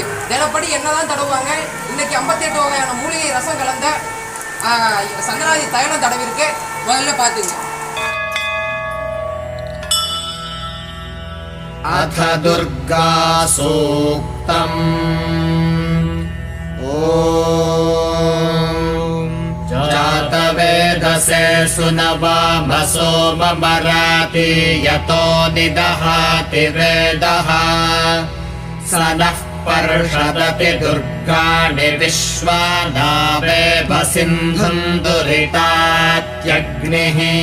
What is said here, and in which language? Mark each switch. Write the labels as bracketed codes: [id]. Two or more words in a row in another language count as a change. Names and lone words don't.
[ta] தினப்படி என்னதான் தடவுவாங்க, இன்னைக்கு 58 வகையான மூலிகை ரசம் கலந்த சந்தனாதி தைலம் தடவிருக்கு. முதல்ல பார்த்துங்க. அத துர்கா சூக்தம். [sa] ஓம் जातवेदसे सुनवामसो ममराति यतो निदहाति वेदः स नः पर्षदति दुर्गाणि विश्वानावेव सिन्धुं दुरितात्यग्निः